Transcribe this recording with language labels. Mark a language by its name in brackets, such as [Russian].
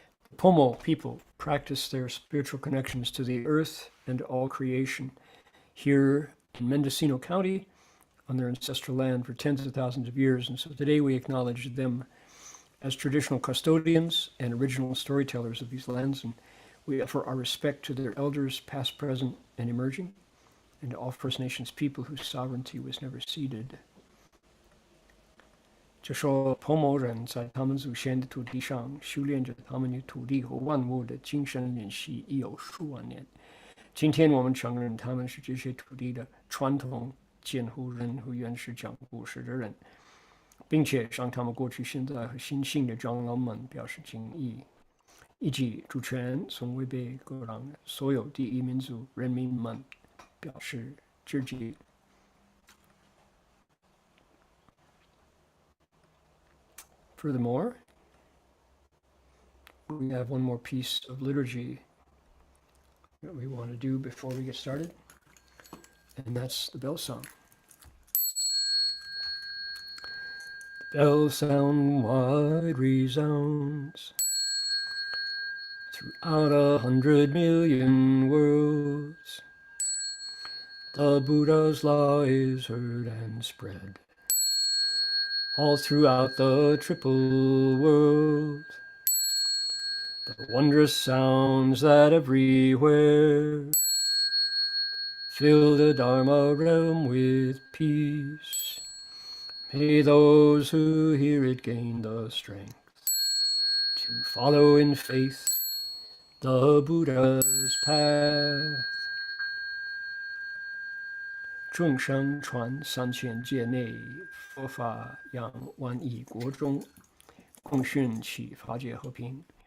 [English] The Pomo people practice their spiritual connections to the earth and all creation here in Mendocino County on their ancestral land for tens of thousands of years. And so today we acknowledge them as traditional custodians and original storytellers of these lands. And we offer our respect to their elders, past, present, and emerging, and to all First Nations people whose sovereignty was never ceded. [Chinese] 就说婆摩人在他们祖先的土地上修炼着他们与土地和万物的精神联系已有数万年。今天我们承认他们是这些土地的传统监护人和原始讲故事的人，并且向他们过去、现在和新兴的长老们表示敬意，以及主权从未被割让的所有第一民族人民们表示致敬。 [English] Furthermore, we have one more piece of liturgy that we want to do before we get started, and that's the bell song. The bell sound wide resounds throughout 100 million worlds. The Buddha's law is heard and spread all throughout the triple world. The wondrous sounds that everywhere fill the Dharma realm with peace. May those who hear it gain the strength to follow in faith the Buddha's path. [Chinese] 众生传3000界内，佛法扬万亿国中，共训启法界和平，